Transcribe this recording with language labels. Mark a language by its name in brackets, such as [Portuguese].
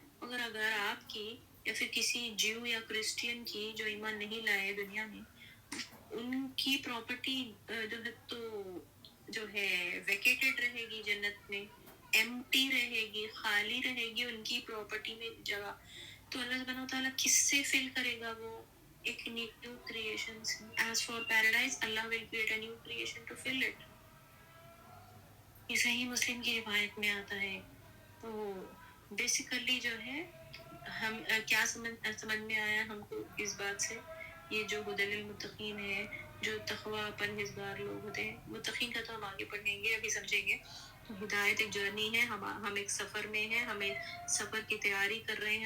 [Urdu] اگر آپ کی یا پھر کسی جیو یا کرسچین کی جو ایمان نہیں لائے دنیا میں، ان کی پراپرٹی جو ہے تو جو ہے ویکیٹڈ رہے گی جنت میں، ایمٹی رہے گی، خالی رہے گی ان کی پراپرٹی میں جگہ. تو اللہ سبحانہ و تعالیٰ کس سے فل کرے گا وہ ایک نیو کریشن سے. [English] As for paradise, Allah will create a new creation to fill it. [Urdu] یہ صحیح مسلم کی روایت میں آتا ہے. تو بیسیکلی جو ہے ہم کیا سمجھ میں آیا ہم کو اس بات سے، یہ جو ہدی للمتقین ہے، جو تقوی پرہیزگار لوگ ہوتے ہیں. متقین کا تو ہم آگے پڑھیں گے، ابھی سمجھیں گے. تو ہدایت ایک جرنی ہے، ہم ایک سفر میں ہیں، ہمیں سفر کی تیاری کر رہے ہیں.